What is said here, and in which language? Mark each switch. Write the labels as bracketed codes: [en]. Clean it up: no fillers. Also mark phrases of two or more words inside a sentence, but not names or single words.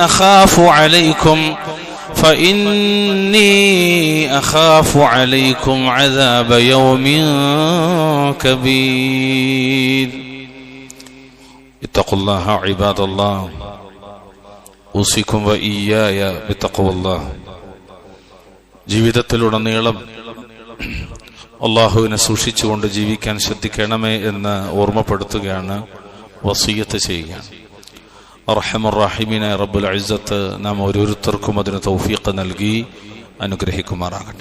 [ar] أخاف عليكم عذاب يوم كبير اتقوا الله عباد الله أوصيكم وإياي بتقوى الله [ml] ജീവിതത്തിലുടനീളം അള്ളാഹുവിനെ സൂക്ഷിച്ചുകൊണ്ട് ജീവിക്കാൻ ശ്രദ്ധിക്കണമേ എന്ന് ഓർമ്മപ്പെടുത്തുകയാണ്, വസിയ്യത്ത് ചെയ്യുകയാണ്. അർഹമർ റഹീമിനായ [ar] رب العزة [ml] നാം ഓരോരുത്തർക്കും അതിന് തൗഫീഖ് നൽകി അനുഗ്രഹിക്കുമാറാകട്ടെ.